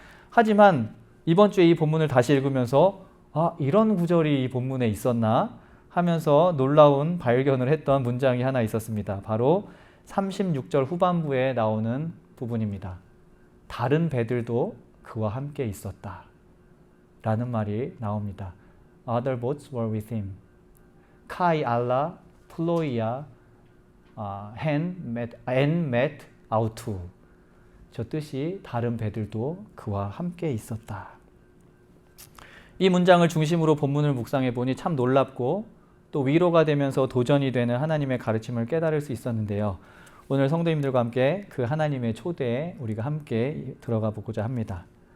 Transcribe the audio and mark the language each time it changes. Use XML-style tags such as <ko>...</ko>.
<ko>하지만 이번 주에 이 본문을 다시 읽으면서 이런 구절이 이 본문에 있었나 하면서 놀라운 발견을 했던 문장이 하나 있었습니다. 바로 36절 후반부에 나오는 부분입니다. 다른 배들도 그와 함께 있었다 라는 말이 나옵니다.</ko> <en>Other boats were with him. Kai Allah, Ploia, and met out.</en> <ko>저 뜻이 다른 배들도 그와 함께 있었다. 이 문장을 중심으로 본문을 묵상해 보니 참 놀랍고 또 위로가 되면서 도전이 되는 하나님의 가르침을 깨달을 수 있었는데요. 오늘 성도님들과 함께 그 하나님의 초대에 우리가 함께 들어가 보고자 합니다.</ko>